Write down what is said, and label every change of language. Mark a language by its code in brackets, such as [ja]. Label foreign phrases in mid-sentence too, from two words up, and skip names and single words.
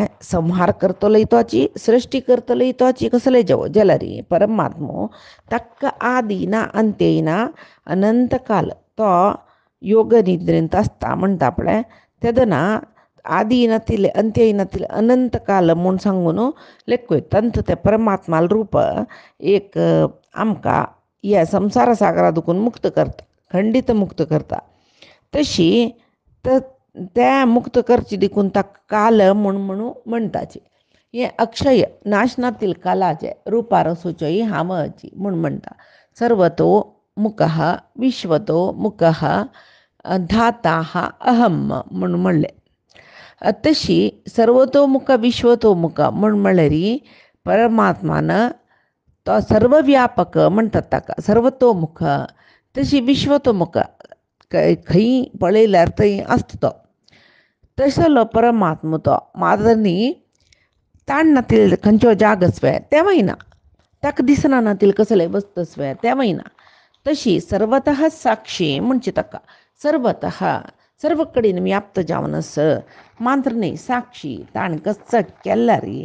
[kok] संहार करतलोय तोची सृश्टी करतलोय तोची कसले जाल्यार परमात्मो ताका आदी ना अंत्यय ना अनंत काल तो योग निद्रेंत आसता म्हणटा पळय तेदना आदी नातिले अंत्यय नातिले अनंत काल म्हूण सांगून लेखूं तंत ते परमात्माल रूप एक आमकां ह्या संवसार सागरा दुखून मुक्त करता खंडीत मुक्त करता. तशी त्या मुक्त करची देखून ताका काल म्हणून म्हणटाचे. हे अक्षय नाश नातील कालाचे रुपार सुचय हामची म्हूण म्हणटा. [sa] सर्वतो मुखः विश्वतो मुखः धाता अहम [kok] म्हूण म्हणले. तशी सर्वतोमुख विश्वतोमुख म्हूण म्हळ्यार परमात्मान तो सर्वव्यापक म्हणटात ताका सर्वतोमुख तशी विश्वतोमुख खंय पळयल्यार थंय आसता तो तसलो परमात्मो तो मादनी ताण नातील खंयच्यो जाग आसवे तेवय ना ताका दिसना नातील कसले वस्त आसवे तेवय ना तशी [sa] सर्वतः साक्षी [kok] म्हणचे ताका सर्वतः सर्व कडेन व्याप्त जावन आस मात्र न्ही साक्षी ताण कसं केल्यार